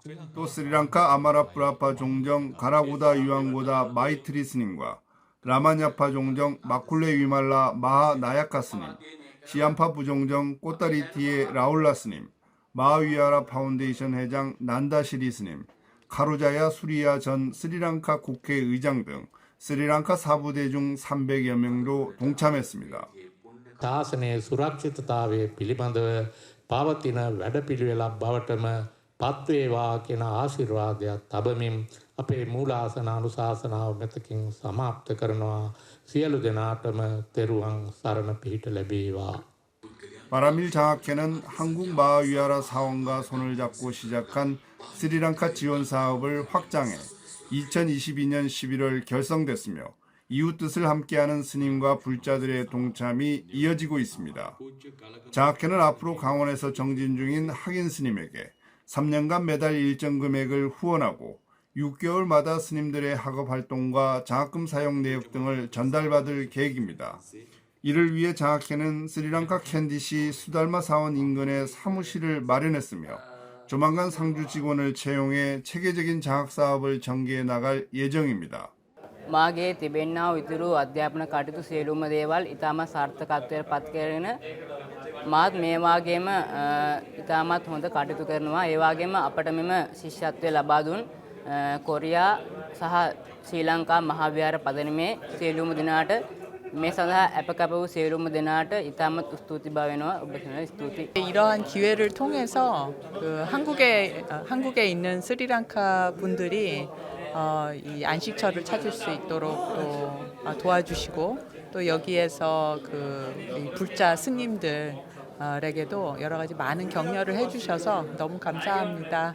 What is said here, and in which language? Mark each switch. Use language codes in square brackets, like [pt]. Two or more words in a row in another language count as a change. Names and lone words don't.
[ko] 또 스리랑카 아마라프라파 종정 가라고다 유앙고다 마이트리 스님과 라마냐파 종정 마쿨레 위말라 마하 나야카 스님, 시암파 부종정 꼬따리티의 라울라 스님, 마하위아라 파운데이션 회장 난다시리 스님, 카루자야 수리야 전 스리랑카 국회의장 등 스리랑카 사부대중 300여 명도 동참했습니다. [si] ශාසනයේ සුරක්ෂිතතාවය පිළිබඳව පවතින වැඩපිළිවෙලක් බවටම පත්වේවා කියන ආශිර්වාදයක් තබමින් අපේ මූලාසන අනුශාසනාව මෙතකින් සමාප්ත කරනවා. සියලු දෙනාටම තෙරුවන් සරණ පිහිට ලැබේවා. [ko] 마라밀 장학회는 한국마하위하라 사원과 손을 잡고 시작한 스리랑카 지원 사업을 확장해 2022년 11월 결성됐으며 이웃 뜻을 함께하는 스님과 불자들의 동참이 이어지고 있습니다. 장학회는 앞으로 강원에서 정진 중인 학인 스님에게 3년간 매달 일정 금액을 후원하고 6개월마다 스님들의 학업 활동과 장학금 사용 내역 등을 전달받을 계획입니다. 이를 위해 장학회는 스리랑카 캔디시 수달마 사원 인근에 사무실을 마련했으며 조만간 상주 직원을 채용해 체계적인 장학 사업을 전개해 나갈 예정입니다. [si] මාගේ තිබෙන්නා වූ ඉතුරු අධ්‍යාපන කටයුතු සියලුම දේවල් ඉතාමත් සාර්ථකත්වයට පත් කරගෙන මාත් මේ වගේම ඉතාමත් හොඳ කටයුතු කරනවා. ඒ වගේම අපට මෙම ශිෂ්‍යත්වය ලබා දුන් කොරියා සහ ශ්‍රී ලංකා මහාවිහාර පදනමේ සියලුම දෙනාට මේ සඳහා අපකප වූ සියලුම දෙනාට ඉතාමත් ස්තුතිභාව වෙනවා. ඔබට ස්තුති. [ko] 이러한 기회를 통해서 한국에 있는 스리랑카 분들이 이 안식처를 찾을 수 있도록 또 도와주시고 또 여기에서 이 불자 스님들에게도 여러 가지 많은 격려를 해주셔서 너무 감사합니다.